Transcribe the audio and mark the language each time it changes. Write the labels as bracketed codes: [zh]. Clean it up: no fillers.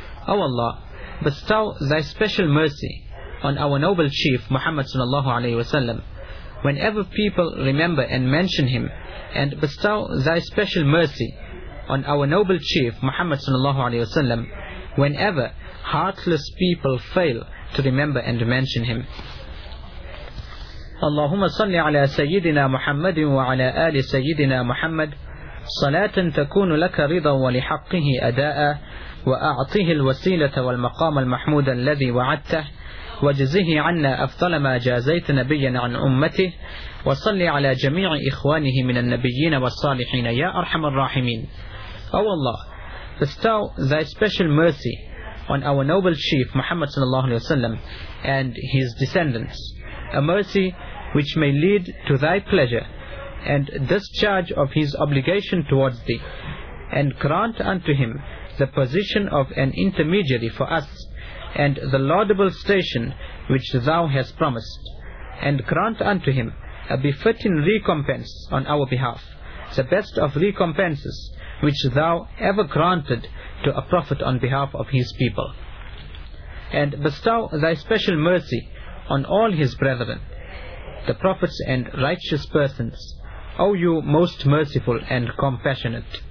[en] O Allah, bestow thy special mercy on our noble chief Muhammad sallallahu alayhi wa sallam whenever people remember and mention him, and bestow thy special mercy on our noble chief Muhammad sallallahu alayhi wa sallam whenever heartless people fail to remember and mention him. [ar] اللهم صل على سيدنا محمد وعلى آل سيدنا محمد صلاة تكون لك رضا ولحقه أداء وأعطه الوسيلة والمقام المحمود الذي وعدته واجزه عنا أفضل ما جازيت نبيا عن أمته وصل على جميع إخوانه من النبيين والصالحين يا أرحم الراحمين. [en] أو الله, bestow thy special mercy on our noble chief Muhammad صلى الله عليه وسلم and his descendants, a mercy which may lead to thy pleasure and discharge of his obligation towards thee, and grant unto him the position of an intermediary for us and the laudable station which thou hast promised, and grant unto him a befitting recompense on our behalf, the best of recompenses which thou ever granted to a prophet on behalf of his people, and bestow thy special mercy on all his brethren, the prophets and righteous persons, O you most merciful and compassionate.